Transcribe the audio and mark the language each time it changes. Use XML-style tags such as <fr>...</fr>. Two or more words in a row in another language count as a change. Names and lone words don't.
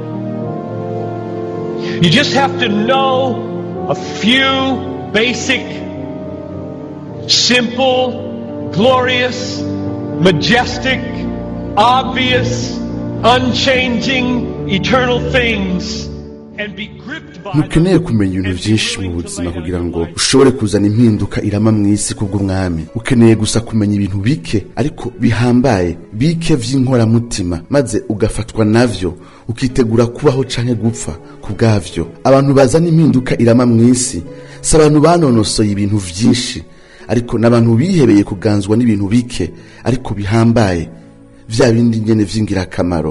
<en>You just have to know a few basic, simple, glorious, majestic, obvious, unchanging, eternal things and be gripped by them.</en> <rn>Nukeneye kumenya ibintu byinshi mu buzima kugira ngo ushobore kuzana impinduka irama mu isi kubw'umwami. Ukeneye gusa kumenya ibintu bike ariko bihambaye, bike vy'inkora mutima, maze ugafatwa navyo ukitegura kubaho canke gupfa kubwavyo. Abantu bazana impinduka irama mu isi si abantu banonosoye ibintu vyinshi ariko n'abantu bihebeye kuganzwa n'ibintu bike ariko bihambaye, vya bindi nyene vy'ingirakamaro.</rn>